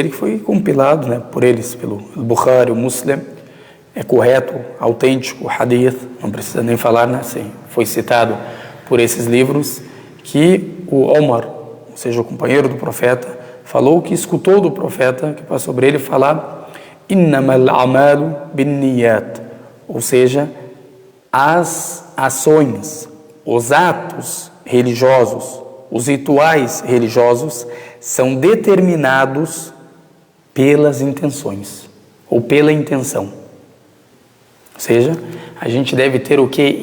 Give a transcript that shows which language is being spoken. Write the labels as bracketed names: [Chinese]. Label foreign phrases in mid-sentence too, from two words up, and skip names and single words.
[Portuguese] ele, que foi compilado, né, por eles, pelo Bukhari, o Muslim, é correto, autêntico, hadith, não precisa nem falar, né, assim, foi citado por esses livros, que o Omar, ou seja, o companheiro do profeta, falou que escutou do profeta, que passa sobre ele, falar [Arabic] إنما الأعمال بالنيات, [Portuguese] ou seja, as ações, os atos religiosos, os rituais religiosos são determinados pelas intenções, ou pela intenção. Ou seja, a gente deve ter o que?